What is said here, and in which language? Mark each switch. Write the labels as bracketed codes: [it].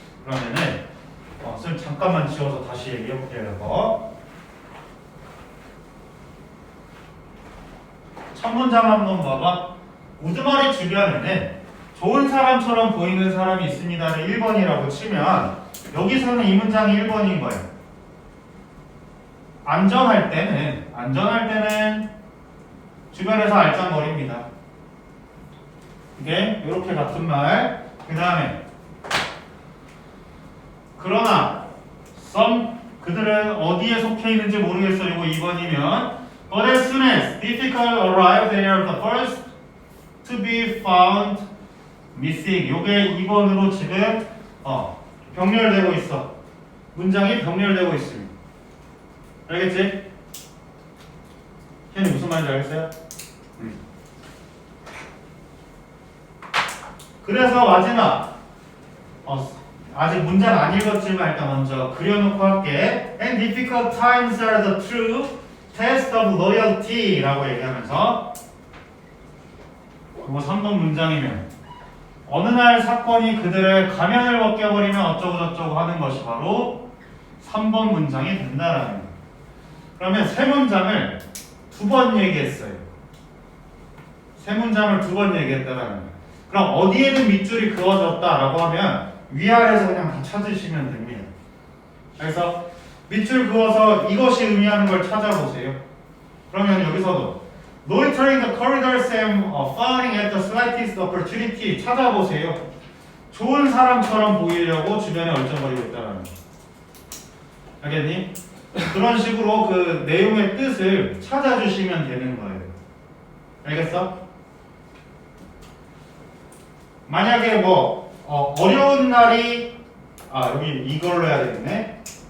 [ko] 그러면은 쌤 잠깐만 지워서 다시 얘기해 볼게요. 첫 문장 한번 봐봐. 우두머리 주변에는 좋은 사람처럼 보이는 사람이 있습니다를 1번이라고 치면 여기서는 이 문장이 1번인 거예요. 안전할 때는 주변에서 알짱거립니다. 이게 이렇게 같은 말. 그 다음에 그러나 그들은 어디에 속해 있는지 모르겠어. 이거 2번이면 [en] But as soon as difficult arrive, they are the first to be found missing. [ko] 요게 2번으로 지금 병렬되고 있어. 문장이 병렬되고 있습니다. 알겠지? 현이 무슨 말인지 알겠어요? 그래서 마지막 아직 문장 안 읽었지만 일단 먼저 그려놓고 할게. [en] And difficult times are the true test of loyalty [ko] 라고 얘기하면서 그거 3번 문장이면 어느 날 사건이 그들의 가면을 벗겨버리면 어쩌고저쩌고 하는 것이 바로 3번 문장이 된다라는 거예요. 그러면 세 문장을 2번 얘기했어요. 세 문장을 2번 얘기했다라는 거예요. 그럼 어디에든 밑줄이 그어졌다라고 하면 위아래에서 그냥 다 찾으시면 됩니다. 그래서 밑줄 그어서 이것이 의미하는 걸 찾아보세요. 그러면 여기서도 [en] loitering the corridors and fawning at the slightest opportunity [ko] 찾아보세요. 좋은 사람처럼 보이려고 주변에 얼쩡거리고 있다는 거. 알겠니? 그런 식으로 그 내용의 뜻을 찾아주시면 되는 거예요. 알겠어? 만약에 어려운 날이 여기 이걸로 해야 되겠네.